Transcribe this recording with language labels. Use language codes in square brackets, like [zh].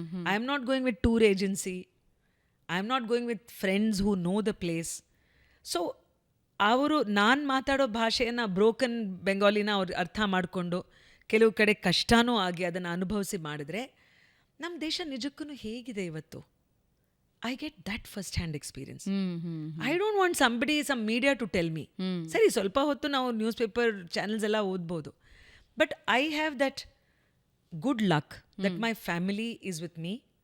[en] I am not going with tour agency, I am not going with friends who know the place. [kn] So ಅವರು ನಾನು ಮಾತಾಡೋ ಭಾಷೆಯನ್ನು broken ಬೆಂಗಾಲಿನ ಅವ್ರು ಅರ್ಥ ಮಾಡಿಕೊಂಡು ಕೆಲವು ಕಡೆ ಕಷ್ಟನೂ ಆಗಿ ಅದನ್ನು ಅನುಭವಿಸಿ ಮಾಡಿದ್ರೆ ನಮ್ಮ ದೇಶ ನಿಜಕ್ಕೂ ಹೇಗಿದೆ ಇವತ್ತು. [en] I get that first hand experience. I don't want somebody, some media to tell me. [kn] ಸರಿ ಸ್ವಲ್ಪ ಹೊತ್ತು ನಾವು ನ್ಯೂಸ್ ಪೇಪರ್ ಚಾನೆಲ್ಸ್ ಎಲ್ಲ ಓದ್ಬೋದು, [en] But I have that good luck that my family is with me.